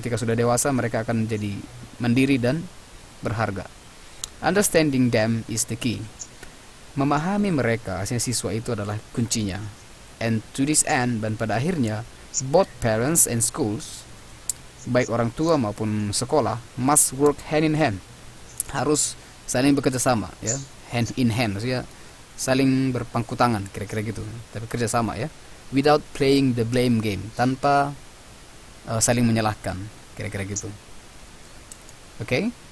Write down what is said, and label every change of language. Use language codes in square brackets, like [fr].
[id] Ketika sudah dewasa, mereka akan menjadi mandiri dan berharga. [en] Understanding them is the key. [id] Memahami mereka, siswa itu adalah kuncinya. [en] And to this end, [id] dan pada akhirnya, [en] both parents and schools, [id] baik orang tua maupun sekolah, [en] must work hand in hand. [id] Harus saling bekerja sama, ya, [en] hand in hand, [id] maksudnya saling berpangku tangan, kira-kira gitu, tapi kerja sama ya, [en] without playing the blame game, [id] tanpa saling menyalahkan, kira-kira gitu. Okay?